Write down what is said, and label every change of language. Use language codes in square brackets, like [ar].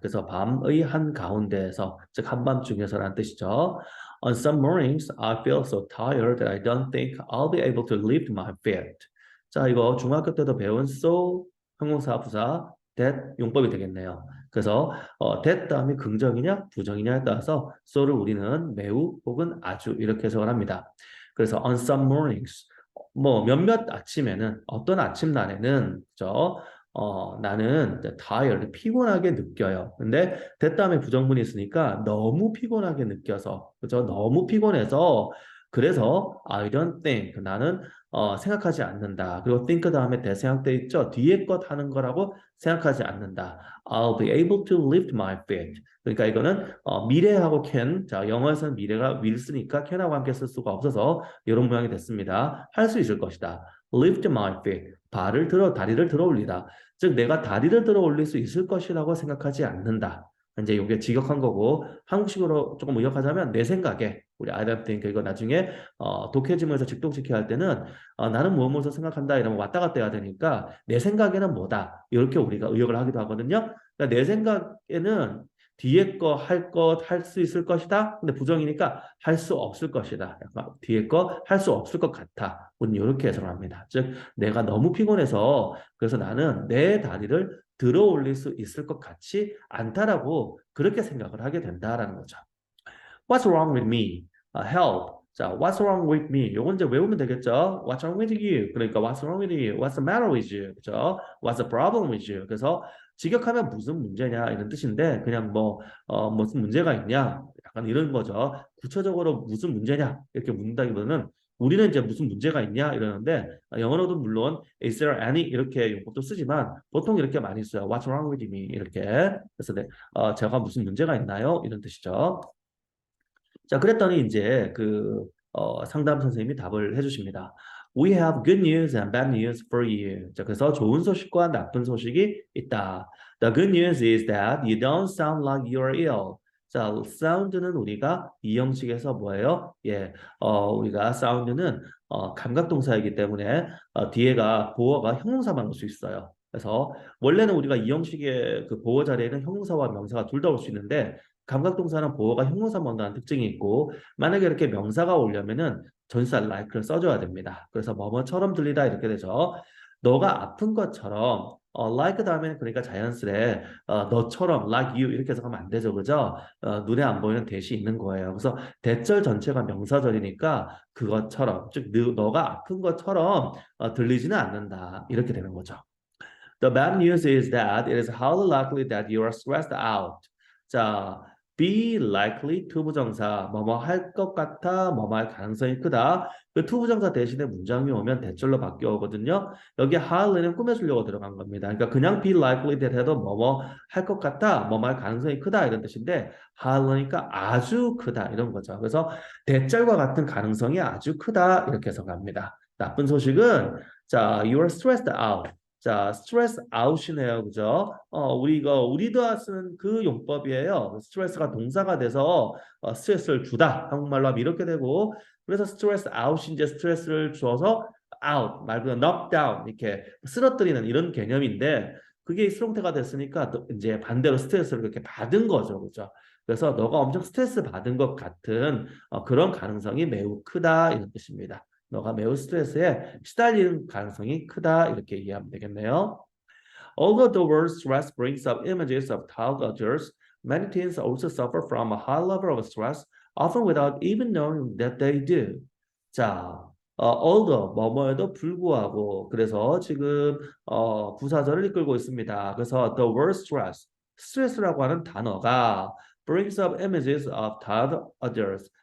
[ko] 그래서 밤의 한가운데에서, 즉 한밤중에서라는 뜻이죠. [en] On some mornings, I feel so tired that I don't think I'll be able to lift my feet. [ko] 자, 이거 중학교 때도 배운 so 형용사 부사 that 용법이 되겠네요. 그래서 that 다음이 긍정이냐 부정이냐에 따라서 so를 우리는 매우 혹은 아주 이렇게 해석을 합니다. 그래서 [en] on some mornings [ko] 뭐 몇몇 아침에는 어떤 아침날에는 그죠? 나는 tired, 피곤하게 느껴요. 근데 that 다음에 부정문이 있으니까 너무 피곤하게 느껴서, 그죠? 너무 피곤해서, 그래서 [en] I don't think, [ko] 나는 생각하지 않는다. 그리고 think 다음에 대생각돼 있죠? 뒤에 것 하는 거라고 생각하지 않는다. [en] I'll be able to lift my feet. [ko] 그러니까 이거는 미래하고 can, 자 영어에서는 미래가 will 쓰니까 can하고 함께 쓸 수가 없어서 이런 모양이 됐습니다. 할 수 있을 것이다. [en] lift my feet. [ko] 다리를 들어 올리다. 즉 내가 다리를 들어 올릴 수 있을 것이라고 생각하지 않는다. 이제 이게 직역한 거고 한국식으로 조금 의역하자면 내 생각에 우리 [en] I don't think [ko] 이거 나중에 독해지문에서 직동시켜야 할 때는 나는 무엇을 생각한다 이러면 왔다 갔다 해야 되니까 내 생각에는 뭐다 이렇게 우리가 의역을 하기도 하거든요. 그러니까 내 생각에는 뒤에 거 할 수 있을 것이다. 근데 부정이니까 할 수 없을 것이다. 약간 뒤에 거 할 수 없을 것 같아. 우리는 이렇게 해석을 합니다. 즉 내가 너무 피곤해서 그래서 나는 내 다리를 들어 올릴 수 있을 것 같지 않다라고 그렇게 생각을 하게 된다라는 거죠. [en] What's wrong with me? Help. [ko] 자, [en] what's wrong with me? [ko] 요건 이제 외우면 되겠죠? [en] What's wrong with you? [ko] 그러니까 [en] what's wrong with you? What's the matter with you? [ko] 그죠? [en] What's the problem with you? [ko] 그래서 직역하면 무슨 문제냐 이런 뜻인데 그냥 무슨 문제가 있냐 약간 이런 거죠. 구체적으로 무슨 문제냐 이렇게 묻는다기보다는 우리는 이제 무슨 문제가 있냐 이러는데 영어로도 물론 [en] is there any [ko] 이렇게 용법도 쓰지만 보통 이렇게 많이 써요. [en] What's wrong with me? [ko] 이렇게 그래서 제가 무슨 문제가 있나요? 이런 뜻이죠. 자, 그랬더니 이제 상담 선생님이 답을 해주십니다. [en] We have good news and bad news for you. [ko] 자, 그래서 좋은 소식과 나쁜 소식이 있다. [en] The good news is that you don't sound like you're ill. [ko] 자, 사운드는 우리가 이 형식에서 뭐예요? 예, 우리가 사운드는 감각동사이기 때문에 뒤에가 보어가 형용사만 올 수 있어요. 그래서 원래는 우리가 이 형식의 그 보어 자리에는 형용사와 명사가 둘 다 올 수 있는데 감각동사는 보어가 형용사만 온다는 특징이 있고 만약에 이렇게 명사가 오려면은 전치사 like를 써줘야 됩니다. 그래서 뭐뭐처럼 들리다 이렇게 되죠. 너가 아픈 것처럼 like 다음에는 그러니까 자연스레 너처럼 [en] like you [ko] 이렇게 해서 가면 안 되죠, 그죠? 눈에 안 보이는 대시 있는 거예요. 그래서 대절 전체가 명사절이니까 그것처럼 즉 너가 아픈 것처럼 들리지는 않는다 이렇게 되는 거죠. [en] The bad news is that it is highly likely that you are stressed out. [ko] 자, [en] be likely [ko] 투부정사 뭐뭐 할 것 같아 뭐뭐 할 가능성이 크다. 그 투부정사 대신에 문장이 오면 대절로 바뀌어 오거든요. 여기 highly는 꾸며주려고 들어간 겁니다. 그러니까 그냥 [en] be likely that [ko] 해도 뭐뭐 할 것 같아 뭐뭐 할 가능성이 크다 이런 뜻인데 highly니까 아주 크다 이런 거죠. 그래서 대절과 같은 가능성이 아주 크다 이렇게 해석합니다. 나쁜 소식은 자, [en] you are stressed out. [ko] 자, 스트레스 아웃이네요. 그죠? 우리가 쓰는 그 용법이에요. 스트레스가 동사가 돼서 스트레스를 주다. 한국말로 하면 이렇게 되고 그래서 스트레스 아웃이 이제 스트레스를 줘서 out 말 그대로 [en] knock down [ko] 이렇게 쓰러뜨리는 이런 개념인데 그게 수동태가 됐으니까 또 이제 반대로 스트레스를 그렇게 받은 거죠. 그죠? 그래서 너가 엄청 스트레스 받은 것 같은 그런 가능성이 매우 크다 이런 뜻입니다. 너가 매우 스트레스에 시달리는 가능성이 크다 이렇게 이해하면 되겠네요. [en] Although the word stress brings up images of child others, many teens also suffer from a high level of stress, often without even knowing that they do. [ko] 자, although 뭐뭐에도 불구하고 그래서 지금 부사절을 이끌고 있습니다. 그래서 [en] the word stress, [ko] 스트레스라고 하는 단어가 [en] brings up images of child others.